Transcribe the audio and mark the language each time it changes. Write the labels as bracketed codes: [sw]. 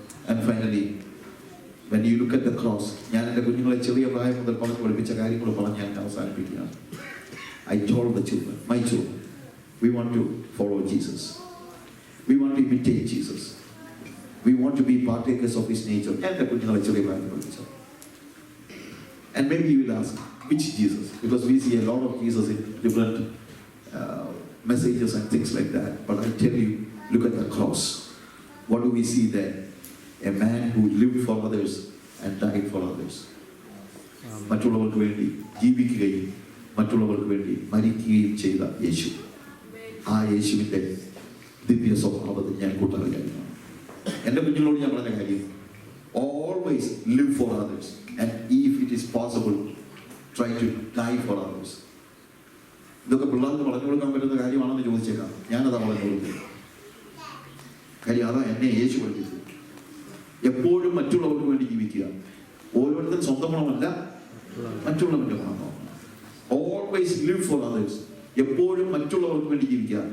[en] And finally, when you look at the cross, [ml] ഞാൻ എൻ്റെ കുഞ്ഞുങ്ങളെ ചെറിയ പ്രായം മുതൽ പറഞ്ഞു പഠിപ്പിച്ച കാര്യങ്ങൾ പറഞ്ഞ് ഞാൻ അവസാനിപ്പിക്കുകയാണ്. [en] I told the children, my children, we want to follow Jesus. We want to imitate Jesus. We want to be partakers of his nature. [ml] എൻ്റെ കുഞ്ഞുങ്ങളെ ചെറിയ പ്രായം പഠിപ്പിച്ചു. [en] And maybe you will ask, which Jesus? Because we see a lot of Jesus in different messages and things like that. But I tell you, look at the cross. What do we see there? A man who lived for others and died for others. [ml] മറ്റുള്ളവർക്ക് വേണ്ടി ജീവിക്കുകയും മറ്റുള്ളവർക്ക് വേണ്ടി മരിക്കുകയും ചെയ്ത യേശു. ആ യേശുവിൻ്റെ ദിവ്യ സ്വഭാവത്തിൽ ഞാൻ കൂട്ടറിയായിരുന്നു. എൻ്റെ കുഞ്ഞുങ്ങളോട് ഞാൻ പറഞ്ഞ കാര്യം, [en] always live for others and if it is possible try to die for others. [ml] ഇതൊക്കെ പിള്ളേർക്ക് പറഞ്ഞു കൊടുക്കാൻ പറ്റുന്ന കാര്യമാണെന്ന് ചോദിച്ചേക്കാം. ഞാനതാ പറഞ്ഞു കൊടുക്കുന്നത്. കാര്യം അതാ എന്നെ യേശു പഠിപ്പിച്ചത്. എപ്പോഴും മറ്റുള്ളവർക്ക് വേണ്ടി ജീവിക്കുക. ഓരോരുത്തരും സ്വന്തം ഗുണമല്ല, മറ്റുള്ളവരുടെ ഗുണം നോക്കണം. [en] Always live for others. [ml] എപ്പോഴും മറ്റുള്ളവർക്ക് വേണ്ടി ജീവിക്കുക.